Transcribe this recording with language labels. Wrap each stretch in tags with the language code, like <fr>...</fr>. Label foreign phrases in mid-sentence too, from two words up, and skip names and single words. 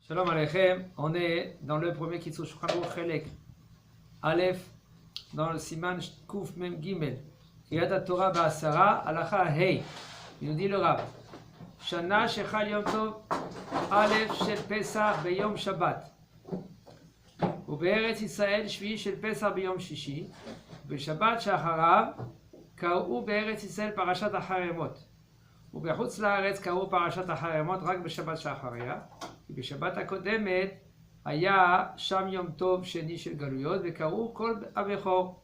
<he>שלום עליכם,</he> <fr>on est dans le premier Kitzur Shulchan Aruch</fr> <he>חלק א,</he> <fr>dans le</fr> <he>סימן קמ"ג, קריאת התורה בעשרה, הלכה ה.</he> <fr>Il nous dit le Rav,</fr> <he>שנה שחל יום טוב א' של פסח ביום שבת, ובארץ ישראל שביעי של פסח ביום שישי, בשבת שאחריו קראו בארץ ישראל פרשת החרמות, ובחוץ לארץ קראו פרשת החרמות רק בשבת שאחריה, כי בשבת הקודמת היה שם יום טוב שני של גלויות וקראו כל הבכור.</he>